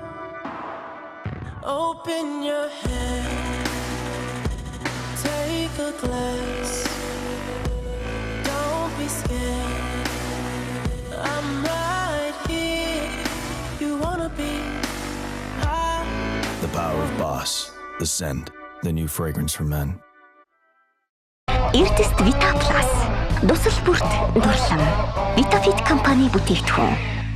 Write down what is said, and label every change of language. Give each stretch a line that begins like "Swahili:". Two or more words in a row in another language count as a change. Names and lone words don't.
English: Open your head, take a glass. Don't be scared. I'm right here. You wanna be high. The power of Boss, the scent, the new fragrance for men.
Mongolian: Эрдэст Vita Plus. Дусал бүрт дурлам. Vitafit компани бүтээгдэхүүн.